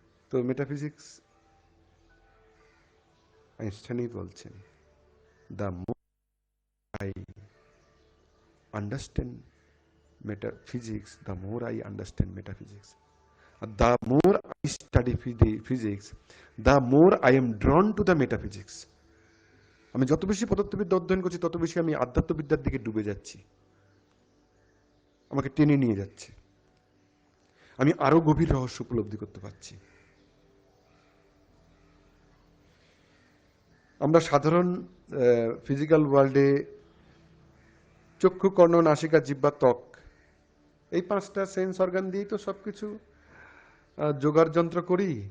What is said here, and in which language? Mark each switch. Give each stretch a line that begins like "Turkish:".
Bangla: তো মেটাফিজিক্স আইনস্টাইনই বলছেন,
English: The more I understand metaphysics, the more I understand metaphysics. The more I study physics, the more I am drawn to the metaphysics.
Bangla: আমি যত বেশি পদার্থবিদ্যা অধ্যয়ন করছি তত বেশি আমি আধ্যাত্মবিদ্যার দিকে ডুবে যাচ্ছি, আমাকে টেনে নিয়ে যাচ্ছে, আমি আরো গভীর রহস্য উপলব্ধি করতে পারছি। আমরা সাধারণ ফিজিক্যাল ওয়ার্ল্ডে চক্ষু, কর্ণ, নাসিকা, জিহ্বা, ত্বক, এই 5টা সেন্স অর্গান দিয়েই তো সবকিছু জোগাড় যন্ত্র করি।